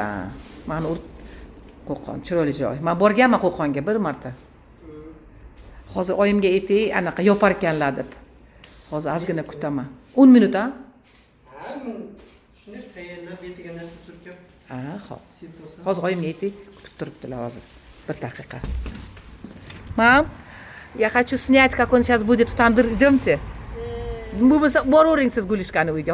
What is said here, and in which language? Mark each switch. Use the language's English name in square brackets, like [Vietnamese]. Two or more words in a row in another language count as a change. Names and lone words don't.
[Uzbek] Mana Qo'qon, chiroyli joy. Men borganman Qo'qonga bir marta. Hozir oyimga ayting, anaqa yopar ekanlar deb. Hozir ozgina kutaman. 10 minut, ha? Ha, shunday tayyorlab betiga narsa surkab. Ha, xo'p. Hozir oyimga ayting, kutib turibdilar hozir. Bir daqiqa. [Russian] Mam, я хочу снять, как он сейчас будет в tandir. Идемте. [Uzbek] Bo'lmasa boravering siz Gulishkani uyga.